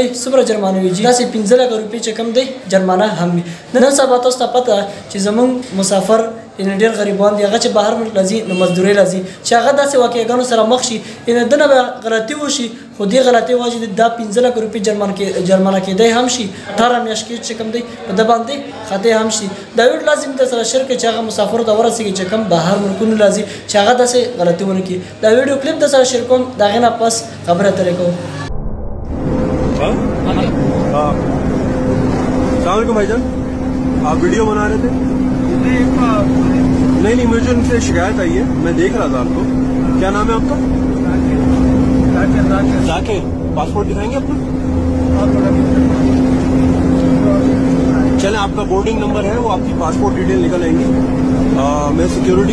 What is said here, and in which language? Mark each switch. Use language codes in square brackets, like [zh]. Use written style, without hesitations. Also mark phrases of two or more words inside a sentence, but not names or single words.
[ps] څومره جرمانه وي جي داسې 15 لکه روپۍ چې کوم دی جرمانه هم وي نن سبا تاسو ته پته چې زموږ مسافر ان ډېر غریبان دي هغه چې بهر ملک راځي نو مزدورۍ راځي چې هغه داسې واقعګانو سره مخ شي ان دنه به غلطي وشي خو دې غلطۍ وجې دا 15 لکه روپۍ جرمانه کېدی هم شي 18 میاشت کې چې کوم دی په ده باندې خطی هم شي دا ویډیو لازم در سره شیر کړئ چې هغه مسافرو ته ورسېږي چې کوم بهر ملکونو راځي چې هغه داسې غلطي ونه کړي دا ویډیو کلیپ در سره شیر کوم د هغې نه پس خبرې اترې کوو [ar] السلام علیکم [hi] भाईजान आप वीडियो बना रहे थे नहीं मुझे उनसे शिकायत आई है मैं देख रहा था आपको क्या नाम है आपका जाकिर पासपोर्ट दिखाएंगे अपना चलें आपका बोर्डिंग नंबर है वो आपकी पासपोर्ट डिटेल निकल आएंगी मैं सिक्योरिटी